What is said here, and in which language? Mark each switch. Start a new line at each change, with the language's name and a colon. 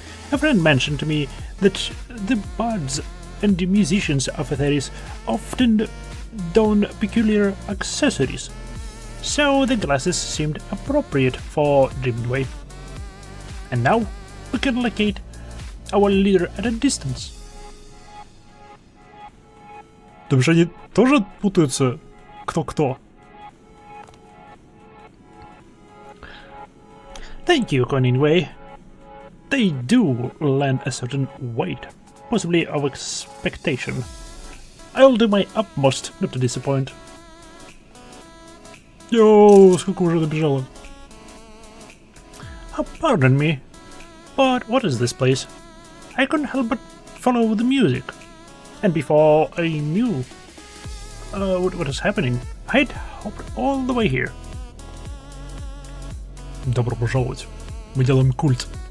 English: A friend mentioned to me that the bards and the musicians of Atheris often don peculiar accessories, so the glasses seemed appropriate for Dreamway. And now we can locate our leader at a distance.
Russian: Думаешь, они тоже путаются кто-кто?
English: Thank you, Coningway. They do lend a certain weight, possibly of expectation. I'll do my utmost not to disappoint.
Russian: Йоу, сколько уже набежало.
English: Pardon me, but what is this place? I couldn't help but follow the music. And before I knew what was happening, I'd hopped all the way here.
Russian: Добро пожаловать. Мы делаем культ.